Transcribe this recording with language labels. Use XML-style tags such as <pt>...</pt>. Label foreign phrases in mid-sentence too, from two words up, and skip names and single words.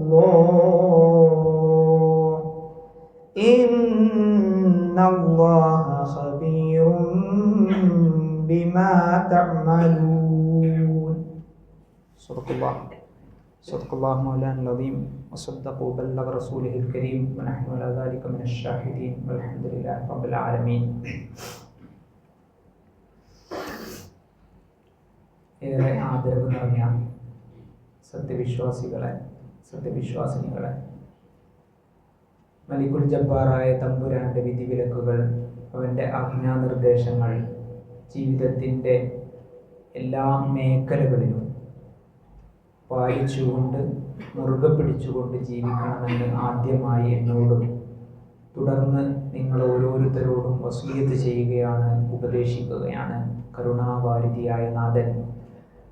<ar>الله إن الله خبير بما تعملون صدق الله مولانا العظيم وصدق وبلغ رسوله الكريم ونحن على ذلك من الشاهدين والحمد لله رب العالمين.</ar> <ml>ഏറെ ആദരവ് നിറഞ്ഞ സത്യവിശ്വാസിനികളെ മലിക്കുൽ ജബ്ബാറായ തമ്പുരാന്റെ വിധിവിലക്കുകൾ അവൻ്റെ ആജ്ഞാനിർദ്ദേശങ്ങൾ ജീവിതത്തിൻ്റെ എല്ലാ മേഖലകളിലും പാലിച്ചുകൊണ്ട് മുറുകെ പിടിച്ചുകൊണ്ട് ജീവിക്കണമെന്ന് ആദ്യമായി എന്നോടും തുടർന്ന് നിങ്ങൾ ഓരോരുത്തരോടും വസിയത്ത് ചെയ്യുകയാണ്, ഉപദേശിക്കുകയാണ് കരുണാവാരിധിയായ നാഥൻ.</ml>